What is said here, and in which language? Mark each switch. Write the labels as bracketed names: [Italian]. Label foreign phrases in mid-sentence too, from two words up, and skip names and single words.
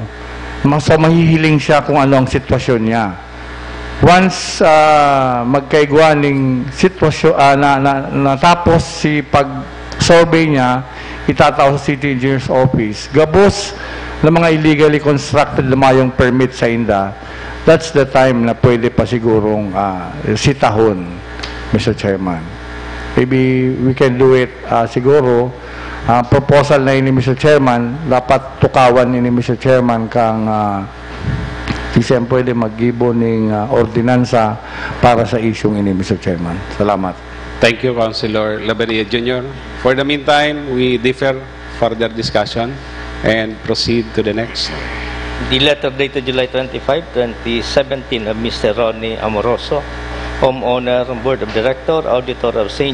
[Bikol] So, mahihiling siya kung ano ang sitwasyon niya. Once magkaigwa ng sitwasyon, natapos si pag-survey niya, itataw sa City Engineer's Office. Gabos ng mga [English] illegally constructed [Bikol] na mayong permit sa inda, [English] that's the time [Bikol] na pwede pa sigurong sitahon, Mr. Chairman. [English] Maybe we can do it siguro. [Bikol] Proposal na ini, Mr. Chairman, dapat tukawan ini, Mr. Chairman, kang siyem pwede mag-gibo ng ordinansa para sa isyong ini, Mr. Chairman. Salamat. [English] Thank you, Councilor Labadia Jr. For the meantime, we defer further discussion and proceed to the next. The letter dated July 25, 2017 of Mr. Ronnie Amoroso, homeowner, board of director, auditor of St.